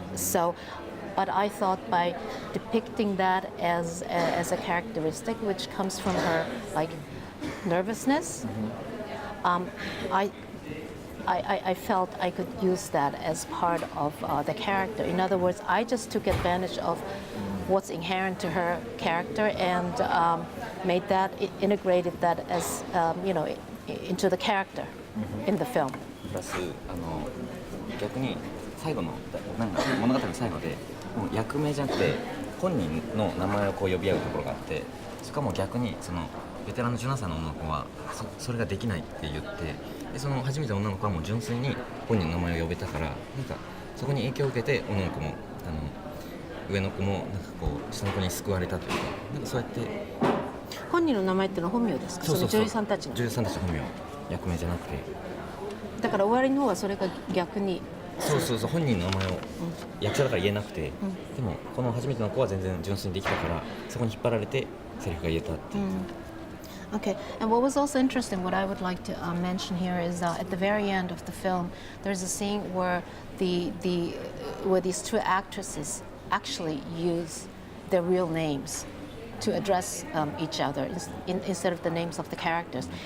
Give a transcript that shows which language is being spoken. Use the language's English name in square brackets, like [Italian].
[English] So, but I thought by depicting that as a characteristic, which comes from her like nervousness, I felt I could use that as part of the character. In other words, I just took advantage of what's inherent to her character and made that, integrated that as, into the character in the film. [Japanese] プラス逆に最後のなんか物語の最後でもう役名じゃなくて本人の名前をこう呼び合うところがあって、しかも逆にそのベテランの17歳の女の子はそれができないって言って、でその初めての女の子はもう純粋に本人の名前を呼べたから、なんかそこに影響を受けて女の子も上の子もなんかこう下の子に救われたというか、なんかそうやって本人の名前っていうのは本名ですか？その女優さんたちの。女優さんたちの本名、役名じゃなくて。だから終わりの方はそれが逆に。そう本人の名前を役者だから言えなくて、でもこの初めての子は全然純粋にできたから、そこに引っ張られてセリフが言えたっていう。 [English] Okay, and what was also interesting, what I would like to mention here is at the very end of the film, there's a scene where where these two actresses actually use their real names to address each other instead of the names of the characters.